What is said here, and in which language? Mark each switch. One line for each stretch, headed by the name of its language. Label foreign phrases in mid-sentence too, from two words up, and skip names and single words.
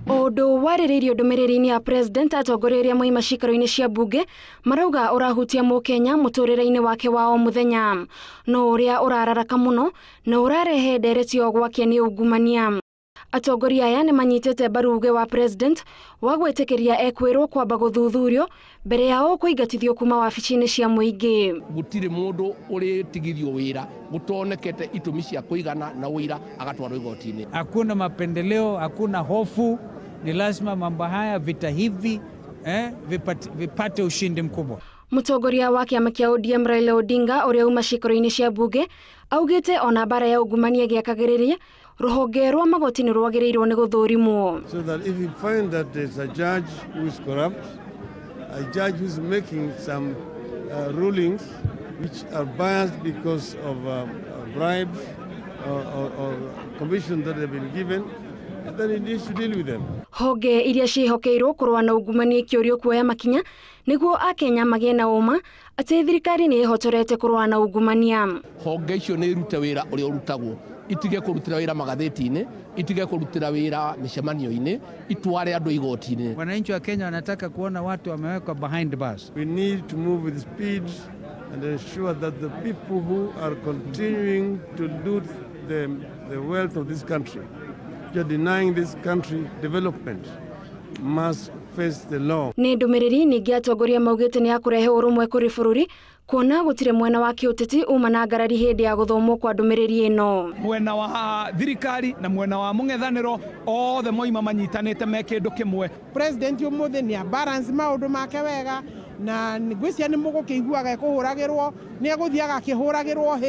Kikuyu: Undu waririirio ndumiriri-ini ya president Atongoria moima ciikaro-ini cia mbunge marauga urahutia mukenya muturire-ini wake wa o muthenya no uria urararaka muno na urarehe nderetio gwake ni ungumania. Atongoria aya ni manyitete mbaru uge wa president wa gwitikiria ekwirwo kwamba guthuthurio mbere yao kuingatithio kuma wabici-ini cia muingi. Gutire mundu uritigithio wira gutonekete itumi cia kuigana na wira agatwarwo igoti-ini.
Swahili: Hakuna mapendeleo, hakuna hofu, ni lazima mambo haya vita hivi vipate ushindi mkubwa.
Kikuyu: Mutongoria wa kiama kia ODM Raila Odinga uria uma ciikaro-ini cia mbunge augite ona bara ya ungumania giakagiriria ruhonge rwa magoti ni rwagiriirwo ni guthurimwo.
English: So that if you find that there's a judge who is corrupt, a judge who is making some rulings which are biased because of bribes or commissions that have been given, then it needs to deal with them.
Kikuyu: Honge iria cihokeirwo kurwa na ungumania kiurio kuoya makinya niguo akenya magie na uma ati thirikari ni ihotorete kurwa na ungumania. Honge icio ni irute wira uria urutagwo, itige kurutira wira magatheti-ini, itige kurutira wira micemanio-ini, itware andu igoti-ini.
Swahili: Wananchi wa Kenya wanataka kuona watu wamewekwa
English: behind bars. We need to move with speed and ensure that the people who are continuing to loot the wealth of this country, you're denying this country development, must face the law.
Kikuyu: Ni ndumiriri ningi atongoria maugite ni akurehe urumwe kuri bururi kuona gutire mwena wa kiuteti uma na ngarari hindi ya guthomwo kwa ndumiriri ino. Mwena wa thirikari na mwena wa mung'ethaniro othe moima manyitanite me kindu kimwe. President umuthi ni balance maundu make wega na ngwisia ni mugukiiguaga kuhuragirwo ni aguthiaga akihuragirwo hi.